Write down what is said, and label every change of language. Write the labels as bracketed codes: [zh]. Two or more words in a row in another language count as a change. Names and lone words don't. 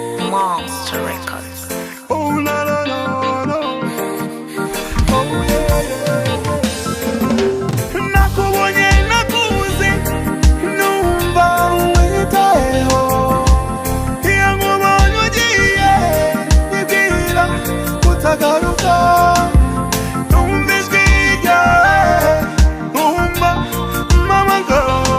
[en] Monster Records. Oh, la, la, la, la. Oh, yeah, yeah, yeah. [rw] Nakubonye, nakubuze, numva witayeho. Iyo nkubonye ugiye, nibwira kutagaruka. Numva ijwi ryawe, numva mpamagara.